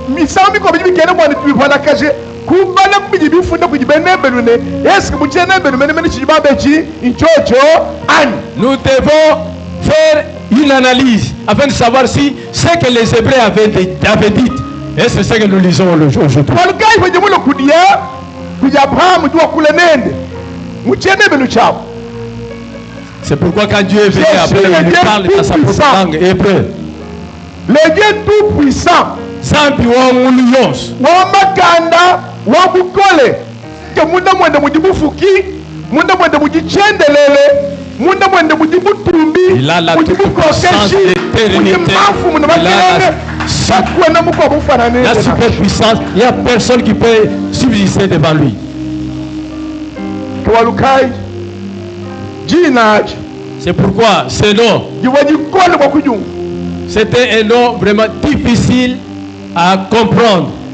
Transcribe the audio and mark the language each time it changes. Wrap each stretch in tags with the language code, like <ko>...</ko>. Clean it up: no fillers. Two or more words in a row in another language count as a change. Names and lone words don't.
<fr>Nous devons faire une analyse afin de savoir si ce que les Hébreux avaient dit, et c'est ce que nous lisons aujourd'hui. C'est pourquoi quand Dieu est venu après, il parle dans sa propre langue hébreu. Le Dieu tout puissant,</fr> <lua>Zambi wa muliyos, wa makanda, wa bukole, que munda mwende mujibufuki, munda mwende mujichendelele, munda mwende mujibutumbi,</lua> <fr>il a la toute-puissance d'éternité, la super-puissance, il n'y a personne qui peut subsister devant lui. C'est pourquoi ce nom, c'était un nom vraiment difficile à comprendre.</fr>